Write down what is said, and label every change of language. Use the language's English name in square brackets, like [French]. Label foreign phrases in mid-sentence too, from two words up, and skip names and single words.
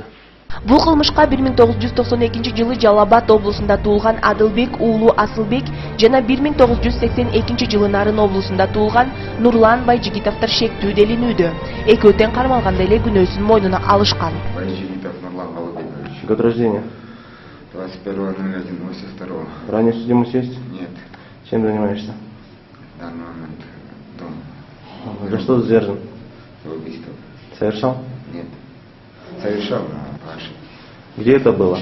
[Kyrgyz] Бул кылмышка 1992 жылы Жалал Абад облусунда туулган Адылбек уулу Асылбек жана 1982 жылы Нарын облусунда туулган Нурлан Байжигитовдор шектүү делинүүдө. Экөө тең кармалганда эле күнөөсүн мойнуна алышкан. [Russian] Байжигитов Нурлан Балабекович. Год рождения? 21.01.82. Ранее судимость есть? Нет. Чем занимаешься? В данный момент дома. За что задержан? За убийство. Совершал? Нет. Совершал, но по ошибке. Где это было?